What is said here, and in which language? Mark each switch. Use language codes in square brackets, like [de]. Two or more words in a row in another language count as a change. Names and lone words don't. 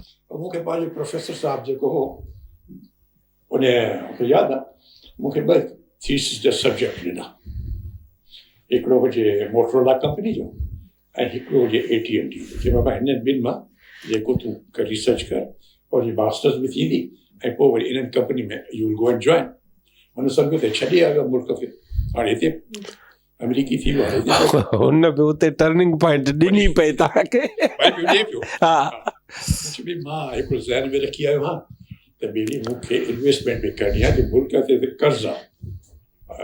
[sd] मूंखे पंहिंजो प्रोफेसर साहिबु जेको हो उन यादि आहे मूंखे 2 थीसिस जा सब्जेक्ट ॾिना. हिकिड़ो हुजे मोटरोला कंपनी जो ऐं हिकिड़ो हुजे AT&T जो. चई बाबा हिननि ॿिनि मां जेको तूं रिसर्च कर और मास्टर्स बि थींदी ऐं पोइ वरी इन्हनि कंपनी में [en] you will go and join. [sd] हुन सम्झो त छॾे आयो मुल्क खे. हाणे हिते अमेरिकी थी वियो. हुन बि उते [en] turning point [sd] ॾिनी पई तव्हांखे. हा मां हिकिड़ो ज़हन में रखी आयो आहियां त ॿेड़ी मूंखे इन्वेस्टमेंट बि करणी आहे. मुल्क ते कर्ज़ आहे.